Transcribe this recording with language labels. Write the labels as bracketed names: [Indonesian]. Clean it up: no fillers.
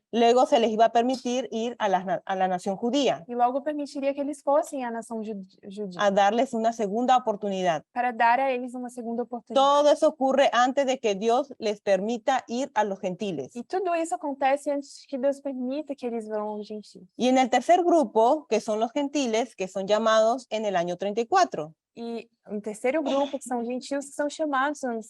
[Spanish] luego se les iba a permitir ir a la nación judía, [Portuguese] E logo permitiria que eles fossem à nação judia. [Spanish] a darles una segunda oportunidad. [Portuguese] Para dar a eles uma segunda oportunidade. [Spanish] Todo eso ocurre antes de que Dios les permita ir a los gentiles. [Portuguese] E tudo isso acontece antes que Deus permita que eles vão aos gentios. [Spanish] Y en el tercer grupo, que son los gentiles, que son llamados en el año 34. [Portuguese] E um terceiro grupo, que são os gentios, que são chamados no ano